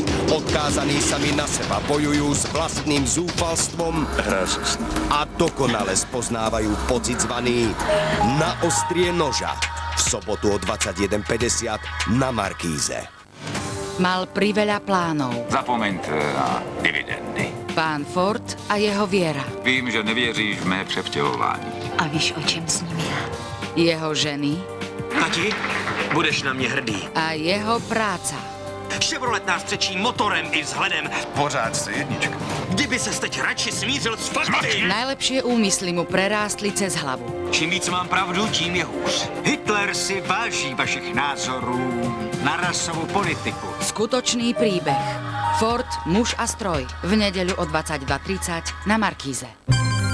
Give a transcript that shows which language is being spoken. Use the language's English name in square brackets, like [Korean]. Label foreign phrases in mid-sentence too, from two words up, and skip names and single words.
[Slovak] Odkázaní sami na seba bojujú s vlastným zúfalstvom a dokonale spoznávajú pocit zvaný Na ostrie noža. V sobotu o 21:50 na Markíze. Mal priveľa plánov. [Czech] Zapomeňte na dividendy. [Slovak] Pán Ford a jeho viera. [Czech] Vím, že nevěříš v mé převtěhování. A víš, o čem sním ja? Jeho ženy. Tati, budeš na mě hrdý. [Slovak] A jeho práca. [Czech] Chevrolet nás přečí motorem i vzhledem. Pořád jste jednička. Kdyby ses teď radši smířil s fakty. [Slovak] Najlepšie úmysly mu prerástli cez hlavu. [Czech] Čím víc mám pravdu, tím je hůř. Hitler si váží vašich názorů na rasovou politiku. [Slovak] Skutočný príbeh. Ford, muž a stroj. V nedeľu o 22:30 na Markíze.